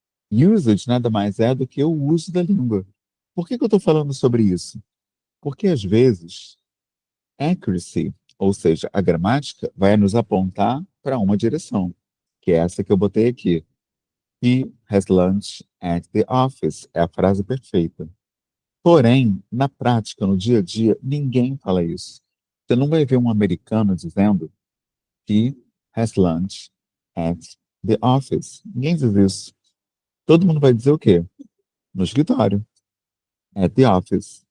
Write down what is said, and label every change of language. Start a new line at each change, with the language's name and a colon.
Portuguese: Usage nada mais é do que o uso da língua. Por que que eu estou falando sobre isso? Porque às vezes accuracy, ou seja, a gramática, vai nos apontar para uma direção, que é essa que eu botei aqui.
English: He has lunch at the office.
Portuguese: É a frase perfeita. Porém, na prática, no dia a dia, ninguém fala isso. Você não vai ver um americano dizendo
English: he has lunch at the office.
Portuguese: Ninguém diz isso. Todo mundo vai dizer o quê? No escritório.
English: At the office.